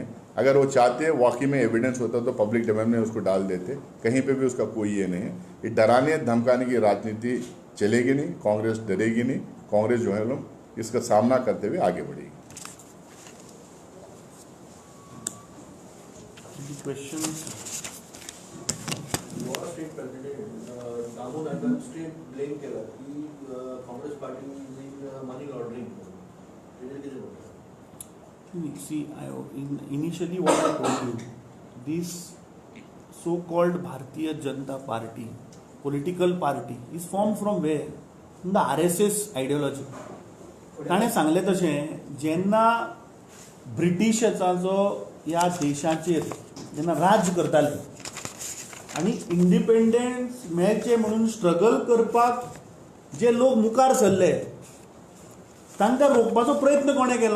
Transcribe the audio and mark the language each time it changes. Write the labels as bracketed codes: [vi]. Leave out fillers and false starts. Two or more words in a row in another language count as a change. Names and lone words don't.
[hi] अगर वो चाहते वाकई में एविडेंस होता तो पब्लिक डोमेन में उसको डाल देते, कहीं पे भी उसका कोई ये नहीं है। ये डराने धमकाने की राजनीति चलेगी नहीं, कांग्रेस डरेगी नहीं, कांग्रेस जो है लोग इसका सामना करते हुए आगे बढ़ेगी। [en] State President [kok] दामू नायकान [en] state blame [kok] केला की काँग्रेस पार्टी [en] in money laundering See, initially what I told you, this so-called Bharatiya Janata Party, political party, is formed from where? From the RSS ideology. [kok] ताणें सांगलें तशें, जेन्ना ब्रिटिशाचा जो ह्या देशाचेर जेन्ना राज करताले आनी इंडिपेंडन्स मेळचें म्हणून स्ट्रगल करपाक जे लोक मुखार सरले, तांकां रोखपाचो प्रयत्न कोणें केलो?